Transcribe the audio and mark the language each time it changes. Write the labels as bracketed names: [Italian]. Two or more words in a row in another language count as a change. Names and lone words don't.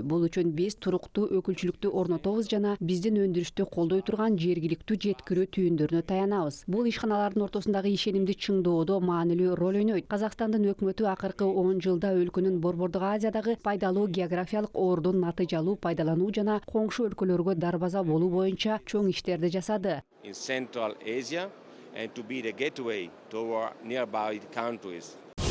[Kyrgyz] Бул үчүн биз туруктуу өкүлчүлүктү орнотобуз жана биздин өндүрүштү колдой турган жергиликтүү жеткирүү түйүндөрүнө таянабыз. Бул ишканалардын ортосундагы ишенимди чыңдоодо маанилүү роль ойнойт. Казакстандын өкмөтү акыркы 10 жылда өлкөнүн Борбордук Азиядагы пайдалуу географиялык ордун натыйжалуу пайдалануу жана коңшу өлкөлөргө дарбаза болуу боюнча чоң иштерди жасады. [English] In Central Asia and to be the gateway toward nearby countries.